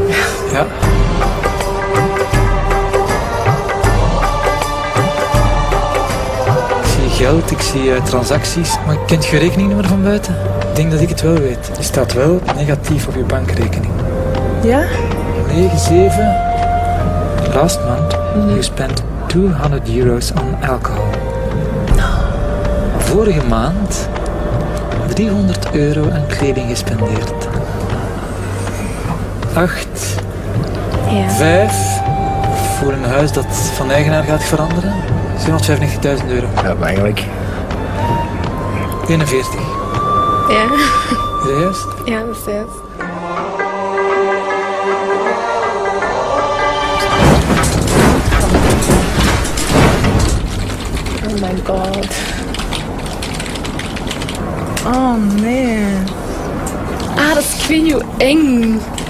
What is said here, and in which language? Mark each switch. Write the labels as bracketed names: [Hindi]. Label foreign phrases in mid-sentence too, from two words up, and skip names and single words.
[Dutch] Ja. Ik zie geld, ik zie transacties. Maar kent je rekeningnummer van buiten? Ik denk dat ik het wel weet. Je staat wel negatief op je bankrekening. Ja? 97. [English] Last month you spent €200 on alcohol. [Dutch] Vorige maand €300 aan kleding gespendeerd. 8. Ja. 5. Voor een huis dat van eigenaar gaat veranderen. €795.000. Ja, maar eigenlijk. 41. Ja. Is dat juist? Ja, dat is juist. [English] Oh my god. [Dutch] Oh nee. Ah, dat is ik weet niet hoe eng.